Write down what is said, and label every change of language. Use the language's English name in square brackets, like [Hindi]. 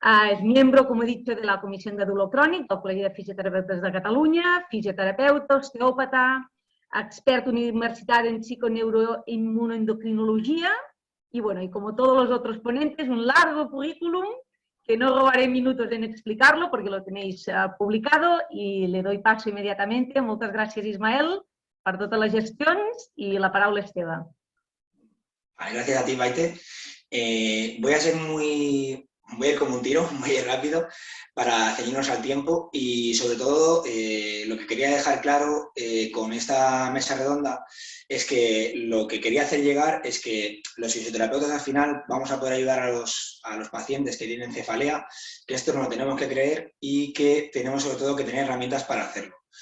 [Spanish] Es miembro, como he dicho, de la Comisión de Dolor Crònic del Col·legi de Fisioterapeutas de Catalunya, fisioterapeuta, osteòpata, expert universitario en psiconeuroinmunoendocrinología y, bueno, y como todos los otros ponentes, un largo currículum que no robaré minutos en explicarlo porque lo tenéis publicado y le doy paso inmediatamente. [Catalan] Moltes gràcies, Ismael, per totes les gestions y la paraula és teva. [Spanish] Gracias a ti, Maite. Voy a ser voy a ir como un tiro, muy rápido, para ceñirnos al tiempo y, sobre todo, lo que quería dejar claro con esta mesa redonda es que lo que quería hacer llegar es que los fisioterapeutas al final vamos a poder ayudar a los pacientes que tienen cefalea, que esto no lo tenemos que creer y que tenemos sobre todo que tener herramientas para hacerlo.